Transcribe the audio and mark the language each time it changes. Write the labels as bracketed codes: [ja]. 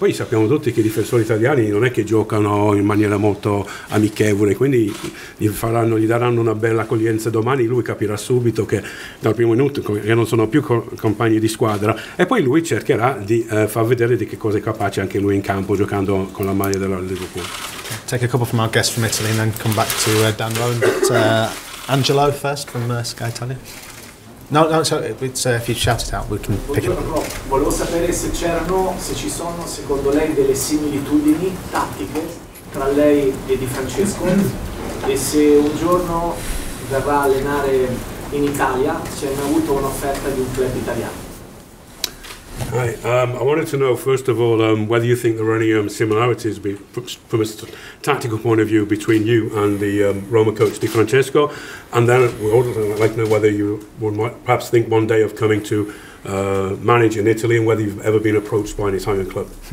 [it] Poi sappiamo tutti che i difensori italiani non è che giocano in maniera molto amichevole, quindi gli daranno una bella accoglienza domani. Lui capirà subito che dal primo minuto che non sono più compagni di squadra, e poi lui cercherà di far vedere di che cosa è capace anche lui in campo giocando con la maglia della Liverpool. [en] Take a couple from our guests from Italy and then come back to Dan Rowan. But Angelo first from Sky Italia. No, so it's, if you shout it out we can pick it up. [it] Volevo sapere se ci sono secondo lei delle similitudini tattiche tra lei e Di Francesco, e se un giorno verrà a allenare in Italia, se hai mai avuto un'offerta di un club italiano. [en] Hi, I wanted to know, first of all, whether you think there are any similarities from a tactical point of view between you and the Roma coach Di Francesco, and then I'd like to know whether you would perhaps think one day of coming to manage in Italy, and whether you've ever been approached by an Italian club.